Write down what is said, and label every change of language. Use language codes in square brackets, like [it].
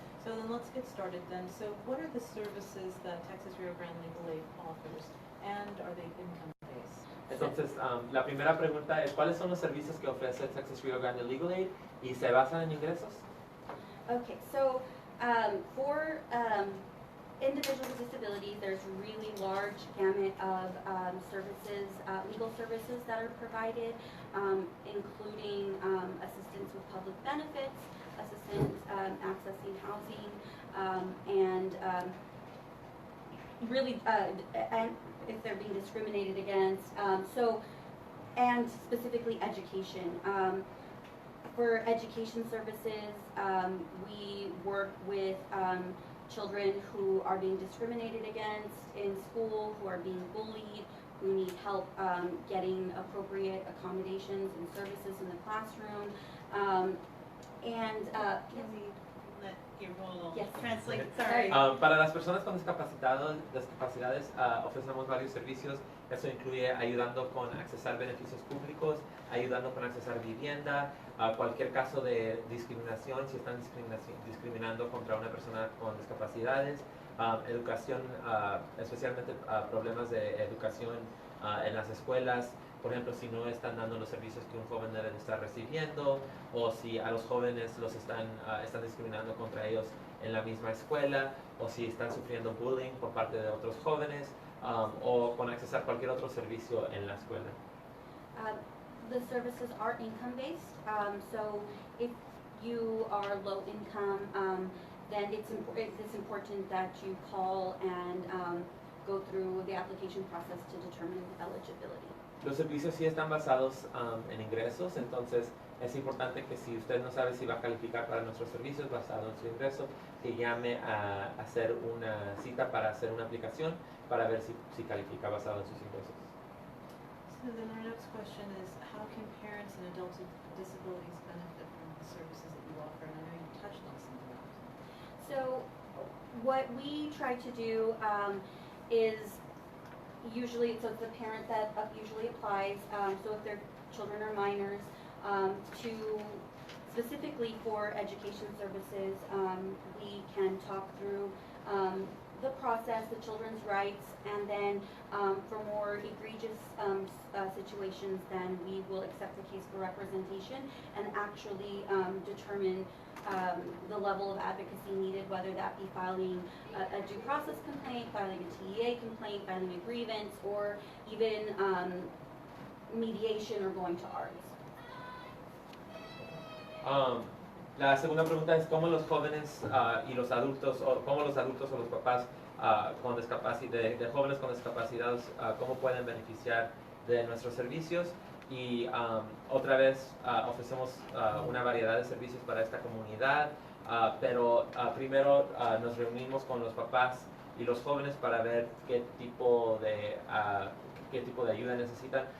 [en] So then let's get started then. So what are the services that Texas RioGrande Legal Aid offers, and are they income-based? [es] Entonces, la primera pregunta es, ¿cuáles son los servicios que ofrece Texas RioGrande Legal Aid y se basan en ingresos? [en] Okay, so for individuals with disabilities, there's a really large gamut of services, legal services that are provided, including assistance with public benefits, assistance accessing housing, and really, and if they're being discriminated against, and specifically education. For education services, we work with children who are being discriminated against in school, who are being bullied, who need help getting appropriate accommodations and services in the classroom. Can we let your role Yes. translate? Sorry. [es] Para las personas con discapacidades ofrecemos varios servicios. Eso incluye ayudando con accesar beneficios públicos, ayudando con accesar vivienda, cualquier caso de discriminación, si están discriminando contra una persona con discapacidades, educación, especialmente problemas de educación en las escuelas. Por ejemplo, si no están dando los servicios que un joven debe estar recibiendo, o si a los jóvenes los están discriminando contra ellos en la misma escuela, o si están sufriendo bullying por parte de otros jóvenes, o con accesar cualquier otro servicio en la escuela. [en] The services are income-based, so if you are low income, then it's important that you call and go through the application process to determine eligibility. [es] Los servicios sí están basados en ingresos, entonces es importante que si usted no sabe si va a calificar para nuestros servicios basado en su ingreso, que llame a hacer una cita para hacer una aplicación para ver si califica basado en sus ingresos. [en] So then our next question is, how can parents and adults with disabilities benefit from the services that you offer? And I know you touched on some of that. So what we try to do is usually, so it's the parent that usually applies, so if their children are minors, to specifically for education services, we can talk through the process, the children's rights, and then for more egregious situations, then we will accept the case for representation and actually determine the level of advocacy needed, whether that be filing a due process complaint, filing a TEA complaint, filing a grievance, or even mediation or going to ARDS. [es] La segunda pregunta es cómo los jóvenes y los adultos, o cómo los adultos o los papás con de jóvenes con discapacidad, cómo pueden beneficiar de nuestros servicios. Y otra vez ofrecemos una variedad de servicios para esta comunidad, pero primero nos reunimos con los papás y los jóvenes para ver qué tipo de ayuda necesitan.